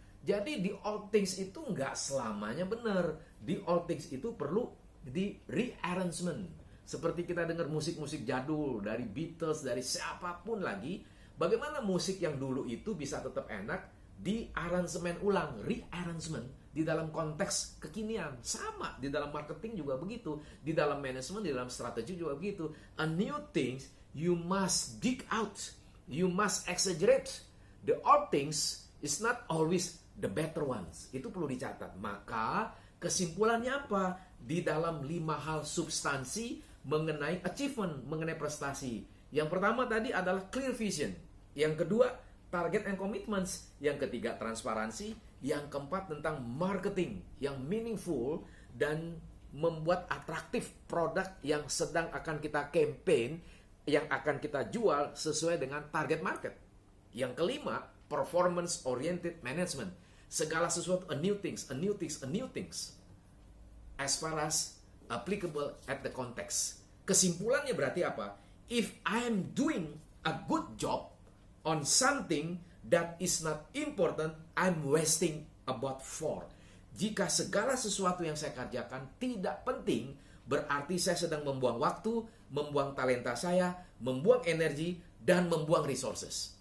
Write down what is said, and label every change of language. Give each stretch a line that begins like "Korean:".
Indonesian: Jadi
English: the old things
Indonesian: itu nggak selamanya benar.
English: The old things
Indonesian: itu perlu di rearrangement. Seperti kita dengar musik-musik jadul dari Beatles, dari siapapun lagi, bagaimana musik yang dulu itu bisa tetap enak di aransemen ulang, rearrangement di dalam konteks kekinian. Sama di dalam marketing juga begitu, di dalam manajemen, di dalam strategi juga begitu.
English: A new things you must dig out, you must exaggerate. The old things is not always the better ones.
Indonesian: Itu perlu dicatat. Maka kesimpulannya apa? Di dalam 5 hal substansi mengenai achievement, mengenai prestasi. Yang pertama tadi adalah clear vision. Yang kedua, target and commitments. Yang ketiga, transparansi. Yang keempat, tentang marketing yang meaningful dan membuat atraktif produk yang sedang akan kita campaign, yang akan kita jual sesuai dengan target market. Yang kelima,
English: performance oriented management.
Indonesian: Segala sesuatu,
English: a new things, a new things, a new things. As far as applicable at the context.
Indonesian: Kesimpulannya berarti apa?
English: If I am doing a good job on something that is not important, I'm wasting about 4.
Indonesian: Jika segala sesuatu yang saya kerjakan tidak penting, berarti saya sedang membuang waktu, membuang talenta saya, membuang energi, dan membuang resources.